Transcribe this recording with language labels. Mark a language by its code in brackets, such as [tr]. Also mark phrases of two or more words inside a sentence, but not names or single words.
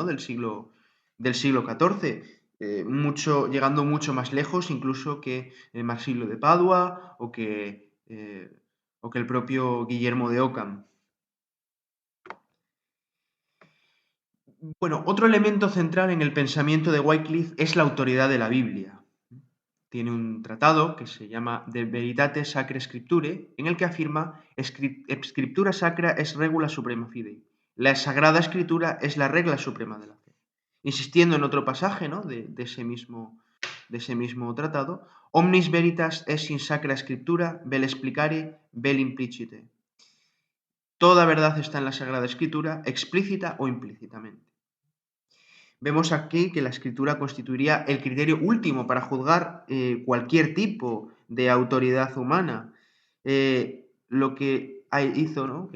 [es] del siglo XIV, llegando mucho más lejos incluso que Marsilio de Padua o que el propio Guillermo de Ockham. Bueno, otro elemento central en el pensamiento de Wycliffe es la autoridad de la Biblia. Tiene un tratado que se llama De Veritate Sacrae Scripturae, en el que afirma: [la] Scriptura sacra es regula suprema fidei. [es] La Sagrada Escritura es la regla suprema de la fe. Insistiendo en otro pasaje, ¿no? de ese mismo tratado: [la] Omnis veritas es in sacra Scriptura, vel explicare, vel implicite. [es] Toda verdad está en la Sagrada Escritura, explícita o implícitamente. Vemos aquí que la escritura constituiría el criterio último para juzgar cualquier tipo de autoridad humana. Lo que hizo, ¿no?